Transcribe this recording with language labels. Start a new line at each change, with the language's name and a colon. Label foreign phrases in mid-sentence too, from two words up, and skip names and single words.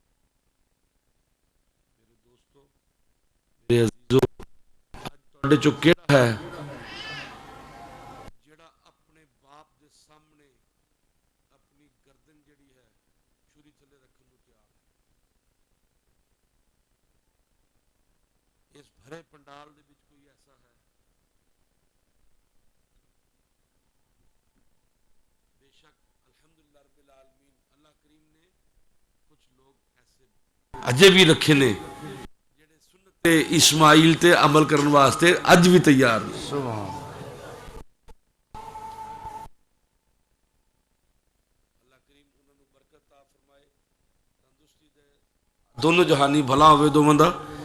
Punjabi: میرے دوستو میرے عزیزو اج تہاڈے چوں کیہڑا ہے جیہڑا اپنے باپ دے سامنے اپنی گردن جڑی ہے چھری تھلے رکھنے کو تیار ہے. اس بھرے پنڈال دے وچ کوئی ایسا ہے? بیشک
Arabic: الحمد لله رب العالمين
Punjabi: اللہ کریم نے کچھ لوگ ایسے اجے بھی رکھے نے جیہڑے سنت اسماعیل تے عمل کرنے واسطے اج بھی تیار نے. دونوں جہانی بھلا ہووے دوواں دا.